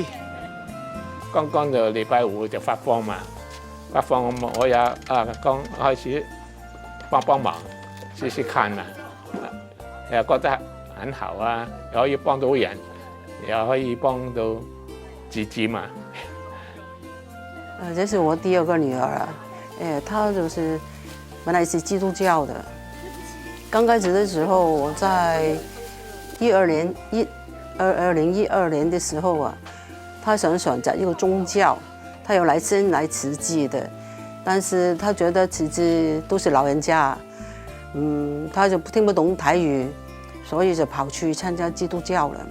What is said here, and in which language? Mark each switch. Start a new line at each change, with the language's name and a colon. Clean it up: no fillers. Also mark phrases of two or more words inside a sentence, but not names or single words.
Chinese: 剛剛就禮拜5就發放嘛，發放我也剛開始幫忙試試看啊，又覺得很好啊，又可以幫到人，又可以幫到自己嘛。这是我第2个女儿啊，她就是本来是基督教的，刚开始的时候我在2012年的时候啊。他想选择一个宗教，他有先来慈济的，但是他觉得慈济都是老人家，他就听不懂台语，所以就跑去参加基督教了。